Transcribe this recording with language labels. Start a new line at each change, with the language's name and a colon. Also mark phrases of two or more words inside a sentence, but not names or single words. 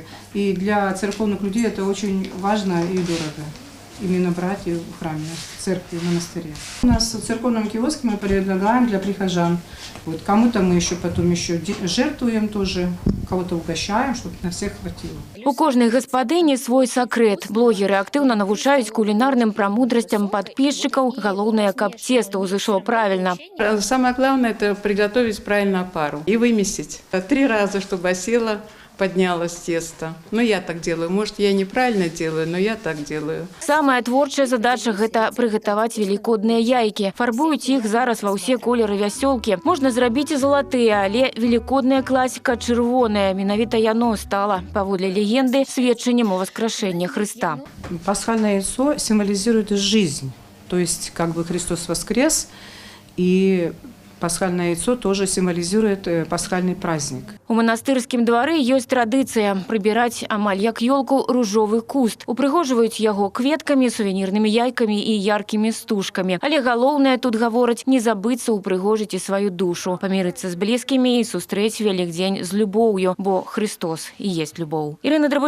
Russian: И для церковных людей это очень важно и дорого. Именно брать в храме, в церкви, в монастыре. У нас в церковном киоске мы предлагаем для прихожан. Вот кому-то мы еще потом жертвуем тоже, кого-то угощаем, чтобы на всех хватило.
Belarusian: У кожнай гаспадыні свой сакрэт. Блогеры актыўна навучаюць кулінарным прамудрасцям падписчикаў. Галоўнае, каб цеста ўзышло правильно.
Russian: Самое главное – это приготовить правильно опару и вымесить. 3 раза, чтобы осело, поднялось тесто. Но я так делаю. Может, я неправильно делаю, но я так делаю.
Belarusian: Самая творчая задача – гэта прыгатаваць велікодныя яйкі. Фарбуюць іх зараз ва ўсе колеры вясёлкі. Можна зрабіць і залатыя, але велікодная класіка чырвоная. Менавіта яно стала, паводле легенды, сведчаннем
Russian: о воскрешении Христа. Пасхальное яйцо символизирует жизнь. То есть как бы Христос воскрес, и пасхальное яйцо тоже символизирует пасхальный праздник.
Belarusian: У манастырскім двары ёсць традыцыя прыбіраць амаль як ёлку ружовы куст. Упрыгожваюць яго кветкамі, сувенірнымі яйкамі і яркімі стужкамі. Але галоўнае тут гавораць не забыцца упрыгожыць і сваю душу, памірыцца з блізкімі і сустрэць Вялікдзень з любоўю, бо Христос і есть любоў.